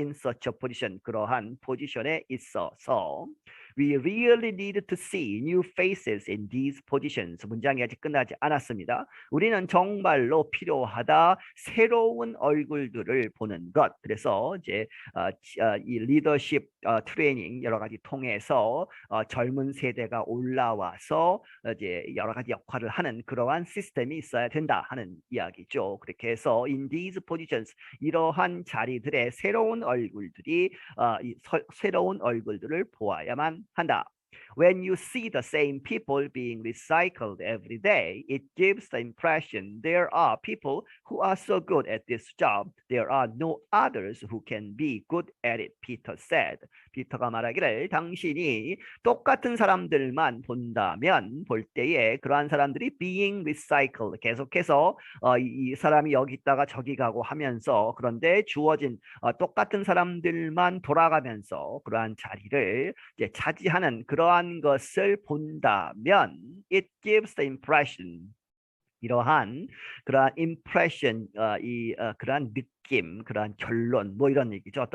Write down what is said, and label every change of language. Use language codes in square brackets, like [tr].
[en] In such a position [ko] 그러한 포지션에 있어서 [en] We really need to see new faces in these positions. [ko] 문장이 아직 끝나지 않았습니다. 우리는 정말로 필요하다. 새로운 얼굴들을 보는 것. 그래서 이제 이 리더십 트레이닝 여러 가지 통해서 젊은 세대가 올라와서 이제 여러 가지 역할을 하는 그러한 시스템이 있어야 된다 하는 이야기죠. 그렇게 해서 [en] in these positions [ko] 이러한 자리들의 새로운 얼굴들이 새로운 얼굴들을 보아야만 한다. [en] When you see the same people being recycled every day, it gives the impression there are people who are so good at this job. There are no others who can be good at it, Peter said. [ko] 피터가 말하기를 당신이 똑같은 사람들만 본다면 볼 때에 그러한 사람들이 [en] being recycled [ko] 계속해서 이 사람이 여기 있다가 저기 가고 하면서 그런데 주어진 똑같은 사람들만 돌아가면서 그러한 자리를 이제 차지하는 그러한 것을 본다면 [en] it gives the impression [ko] 이러한 그러한 impression 그러한 느낌 그러한 결론 뭐 이런 얘기죠.